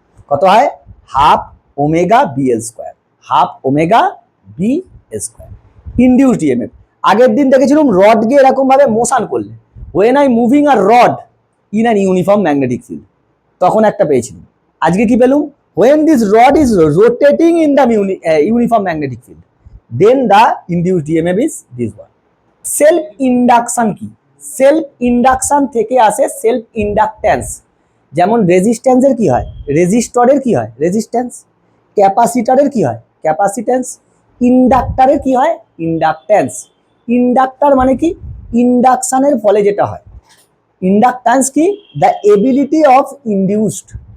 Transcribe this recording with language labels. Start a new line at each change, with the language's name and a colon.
Bangla: কত হয় half omega bl square, half omega B square. Induced EMF আগের দিন দেখেছিলাম রডকে এরকম ভাবে মোশন করলে,
English: when I moving a rod in an uniform magnetic field,
Bangla: তখন একটা পেয়েছিলাম। আজকে কি পেলুম,
English: when this rod is rotating in the uniform magnetic field, then the induced EMF is this one.
Bangla: Self induction কি, সেলফ ইন্ডাকশন থেকে আসে self inductance. যেমন রেজিস্ট্যান্সের কি হয়, রেজিস্টরের কি হয় রেজিস্ট্যান্স, ক্যাপাসিটরের কি হয় ক্যাপাসিট্যান্স, ইন্ডাক্টরের কি হয় ইন্ডাকট্যান্স। ইন্ডাক্টর মানে কি, ইন্ডাকশনের ফলে যেটা হয়। ইন্ডাকট্যান্স কি,
English: The ability of induced.